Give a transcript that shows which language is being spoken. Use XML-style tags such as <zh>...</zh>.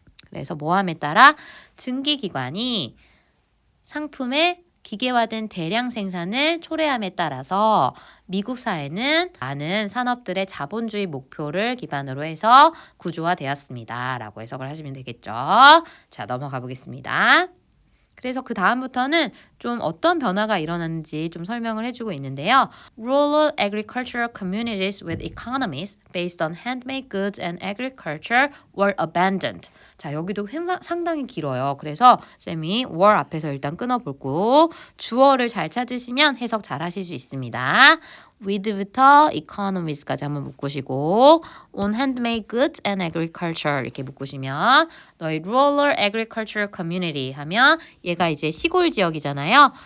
<ko>그래서 뭐함에 따라 증기기관이 상품의 기계화된 대량 생산을 초래함에 따라서 미국 사회는 많은 산업들의 자본주의 목표를 기반으로 해서 구조화되었습니다. 라고 해석을 하시면 되겠죠. 자, 넘어가 보겠습니다. 그래서 그 다음부터는 좀 어떤 변화가 일어났는지 좀 설명을 해주고 있는데요.</ko> <en>Rural agricultural communities with economies based on handmade goods and agriculture were abandoned.</en> <ko>자, 여기도 상당히 길어요. 그래서 쌤이 were 앞에서 일단 끊어볼고 주어를 잘 찾으시면 해석 잘 하실 수 있습니다. with부터 economies까지 한번 묶으시고</ko> <en>on handmade goods and agriculture</en> <ko>이렇게 묶으시면 너희</ko> <en>rural agricultural community</en> <ko>하면 얘가 이제 시골 지역이잖아요.</ko>